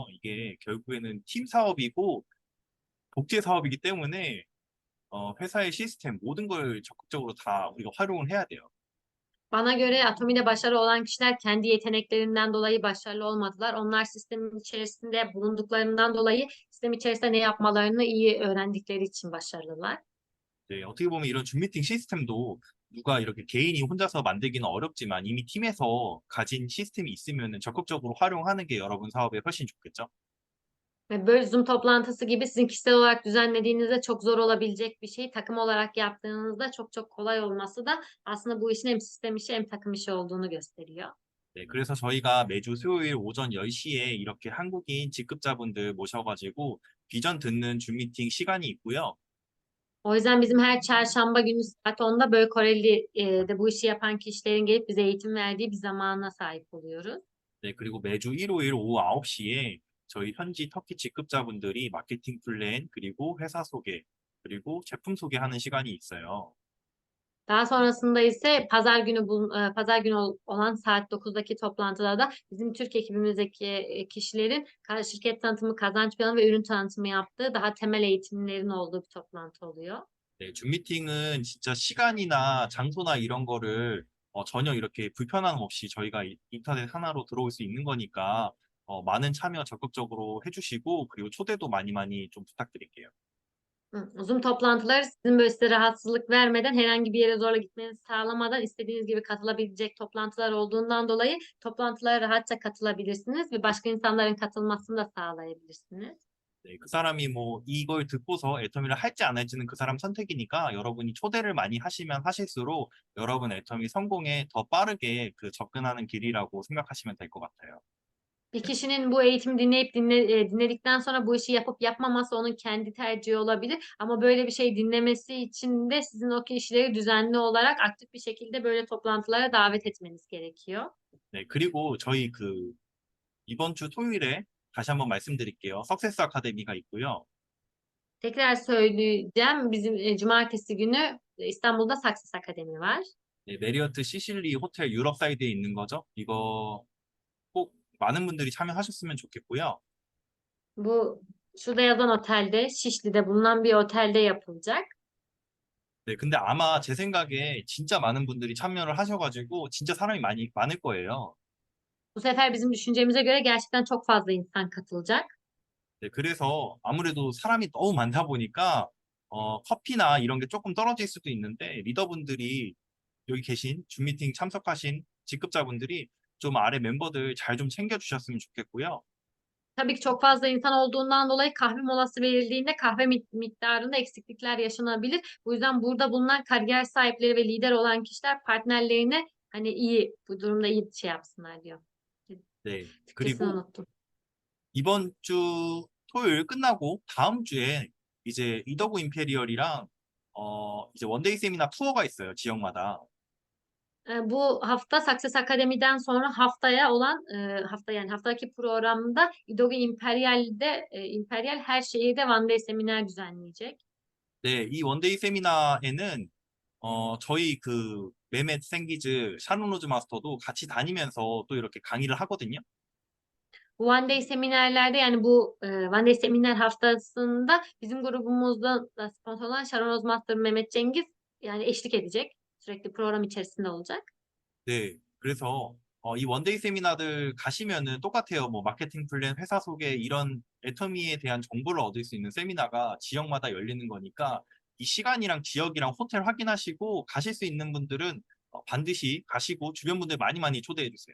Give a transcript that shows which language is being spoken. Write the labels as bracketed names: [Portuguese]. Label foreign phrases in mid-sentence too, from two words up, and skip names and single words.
[Korean] 이게 결국에는 팀 사업이고 복제 사업이기 때문에 회사의 시스템 모든 걸 적극적으로 다 우리가 활용을 해야 돼요. [Turkish] Bana göre Atomi'de başarılı olan kişiler kendi yeteneklerinden dolayı başarılı olmadılar. Onlar sistemin içerisinde bulunduklarından dolayı sistem içerisinde ne yapmalarını iyi öğrendikleri için başarılılar. [Korean] 네, 어떻게 보면 이런 줌 미팅 시스템도 누가 이렇게 개인이 혼자서 만들기는 어렵지만 이미 팀에서 가진 시스템이 있으면 적극적으로 활용하는 게 여러분 사업에 훨씬 좋겠죠? [Turkish] Ve böyle Zoom toplantısı gibi sizin kişisel olarak düzenlediğinizde çok zor olabilecek bir şeyi takım olarak yaptığınızda çok çok kolay olması da aslında bu işin hem sistem işi hem takım işi olduğunu gösteriyor. [Korean] 네, 그래서 저희가 매주 수요일 오전 10시에 이렇게 한국인 직급자분들 모셔가지고 비전 듣는 줌 미팅 시간이 있고요. [Turkish] O yüzden bizim her çarşamba günü saat 10'da böyle Koreli de bu işi yapan kişilerin gelip bize eğitim verdiği bir zamana sahip oluyoruz. [Korean] 네, 그리고 매주 일요일 오후 9시에 저희 현지 터키 직급자분들이 마케팅 플랜, 그리고 회사 소개, 그리고 제품 소개하는 시간이 있어요. [Turkish] Daha sonrasında ise pazar günü olan saat 9'daki toplantıda da bizim Türk ekibimizdeki kişilerin şirket tanıtımı, kazanç planı ve ürün tanıtımı yaptığı daha temel eğitimlerin olduğu bir toplantı oluyor. [Korean] 네, 줌 미팅은 진짜 시간이나 장소나 이런 거를 전혀 이렇게 불편함 없이 저희가 인터넷 하나로 들어올 수 있는 거니까 많은 참여 적극적으로 해주시고 그리고 초대도 많이 많이 좀 부탁드릴게요. [Turkish] Zoom toplantıları sizin böyle size rahatsızlık vermeden, herhangi bir yere zorla gitmenizi sağlamadan istediğiniz gibi katılabilecek toplantılar olduğundan dolayı toplantılara rahatça katılabilirsiniz ve başka insanların katılmasını da sağlayabilirsiniz. [Korean] 네, 그 사람이 뭐 이걸 듣고서 애터미를 할지 안 할지는 그 사람 선택이니까 여러분이 초대를 많이 하시면 하실수록 여러분 애터미 성공에 더 빠르게 접근하는 길이라고 생각하시면 될 것 같아요. [Turkish] Bir kişinin bu eğitimi dinledikten sonra bu işi yapıp yapmaması onun kendi tercihi olabilir. Ama böyle bir şey dinlemesi için de sizin o kişileri düzenli olarak aktif bir şekilde böyle toplantılara davet etmeniz gerekiyor. [Korean] 네, 그리고 저희 이번 주 토요일에 다시 한번 말씀드릴게요. 석세스 아카데미가 있고요. [Turkish] Tekrar söyleyeceğim. Bizim cumartesi günü İstanbul'da Success Akademi var. [Korean] 네, 메리어트 시실리 호텔 유럽 사이드에 있는 거죠. 이거 꼭 많은 분들이 참여하셨으면 좋겠고요. [Turkish] Bu şurada yazan otelde, Şişli'de bulunan bir otelde yapılacak. [Korean] 네, 근데 아마 제 생각에 진짜 많은 분들이 참여를 하셔가지고 진짜 사람이 많을 거예요. [Turkish] Bu sefer bizim düşüncemize göre gerçekten çok fazla insan katılacak. [Korean] 네, 그래서 아무래도 사람이 너무 많다 보니까 커피나 이런 게 조금 떨어질 수도 있는데 리더분들이 여기 계신 줌 미팅 참석하신 직급자분들이 좀 아래 멤버들 잘 좀 챙겨주셨으면 좋겠고요. [Turkish] Tabii ki çok fazla insan olduğundan dolayı kahve molası verildiğinde kahve miktarında eksiklikler yaşanabilir. Bu yüzden burada bulunan kariyer sahipleri ve lider olan kişiler partnerlerine hani iyi, bu durumda iyi şey yapsınlar diyor. [Korean] 네, [Turkish] Türkçesini [Korean] 그리고 [Turkish] unuttum. [Korean] 이번 주 토요일 끝나고 다음 주에 이제 이더구 임페리얼이랑 이제 원데이 세미나 투어가 있어요, 지역마다. [Turkish] Bu hafta Success Akademi'den sonra haftaya olan yani haftaki programda İdogu İmperyal'de İmperyal her şehirde One Day seminer düzenleyecek. [Korean] 네, 이 원데이 세미나에는 저희 그 메멧 생기즈 샤론로즈 마스터도 같이 다니면서 또 이렇게 강의를 하거든요. [Turkish] Bu One Day seminerlerde yani bu One Day seminer haftasında bizim grubumuzda da sponsor olan Sharon Ozmaster Mehmet Cengiz yani eşlik edecek. Sürekli program içerisinde olacak. [Korean] 네, 그래서 이 원데이 세미나들 가시면은 똑같아요. 뭐 마케팅 플랜, 회사 소개 이런 애터미에 대한 정보를 얻을 수 있는 세미나가 지역마다 열리는 거니까 이 시간이랑 지역이랑 호텔 확인하시고 가실 수 있는 분들은 반드시 가시고 주변 분들 많이 많이 초대해 주세요.